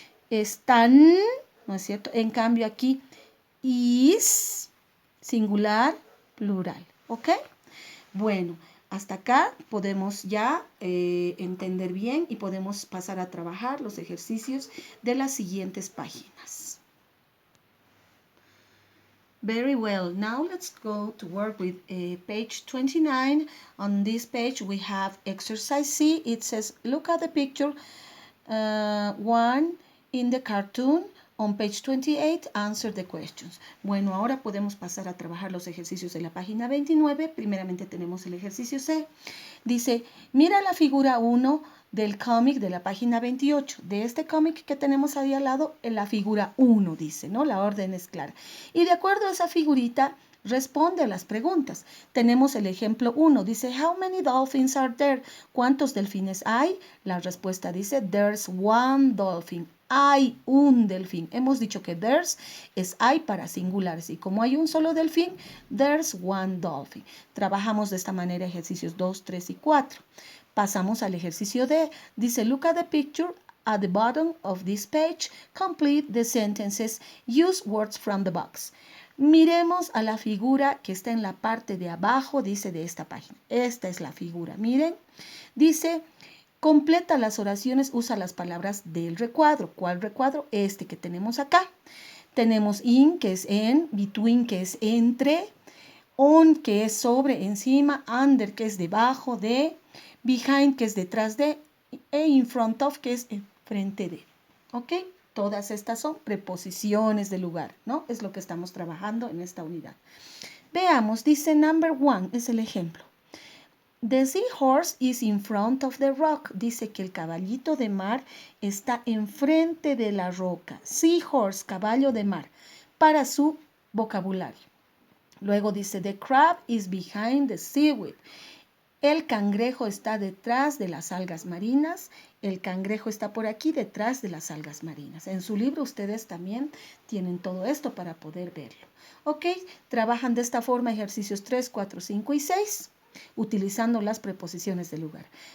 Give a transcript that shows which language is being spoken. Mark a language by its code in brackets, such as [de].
[es] Están, ¿no es cierto? En cambio aquí, is, singular, plural. ¿Ok? Bueno, hasta acá podemos ya entender bien y podemos pasar a trabajar los ejercicios de las siguientes páginas. [en] Very well. Now let's go to work with page 29. On this page we have exercise C. It says, look at the picture 1 in the cartoon. On page 28, answer the questions. [es] Bueno, ahora podemos pasar a trabajar los ejercicios de la página 29. Primeramente tenemos el ejercicio C. Dice, mira la figura 1 del cómic de la página 28. De este cómic que tenemos ahí al lado, en la figura 1 dice, ¿no? La orden es clara. Y de acuerdo a esa figurita, responde a las preguntas. Tenemos el ejemplo 1. Dice, [en] how many dolphins are there? [es] ¿Cuántos delfines hay? La respuesta dice, [en] there's one dolphin. [es] Hay un delfín. Hemos dicho que there's es hay para singulares y como hay un solo delfín, [en] there's one dolphin. [es] Trabajamos de esta manera ejercicios 2, 3 y 4. Pasamos al ejercicio D. [en] Dice, look at the picture at the bottom of this page. Complete the sentences. Use words from the box. [es] Miremos a la figura que está en la parte de abajo, dice, de esta página. Esta es la figura. Miren, dice, completa las oraciones, usa las palabras del recuadro. ¿Cuál recuadro? Este que tenemos acá. Tenemos in, que es en, between, que es entre, on, que es sobre, encima, under, que es debajo de, behind, que es detrás de, e in front of, que es enfrente de. ¿Ok? Todas estas son preposiciones de lugar, ¿no? Es lo que estamos trabajando en esta unidad. Veamos, dice number 1, es el ejemplo. [en] The seahorse is in front of the rock. [es] Dice que el caballito de mar está enfrente de la roca. Seahorse, caballo de mar, para su vocabulario. Luego dice, [en] the crab is behind the seaweed. [es] El cangrejo está detrás de las algas marinas. El cangrejo está por aquí detrás de las algas marinas. En su libro ustedes también tienen todo esto para poder verlo. ¿Ok? Trabajan de esta forma ejercicios 3, 4, 5 y 6, utilizando las preposiciones del lugar.